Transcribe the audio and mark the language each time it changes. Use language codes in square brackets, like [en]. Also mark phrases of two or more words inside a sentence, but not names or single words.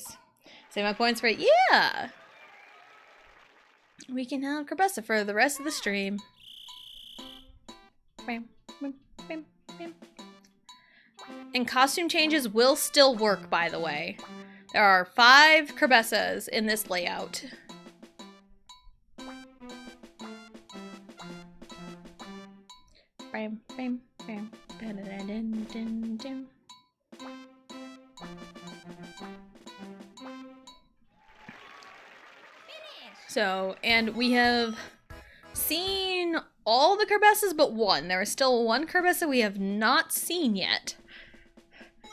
[en] Save my points for it, yeah! We can have Corbessa for the rest of the stream. Bam, bam, bam, bam. And costume changes will still work, by the way. There are 5 Corbessas in this layout. Bam, bam, bam, ba-da-da-dun-dun-dun. So, and we have seen all the Corbessas but one. There is still one Corbessa we have not seen yet.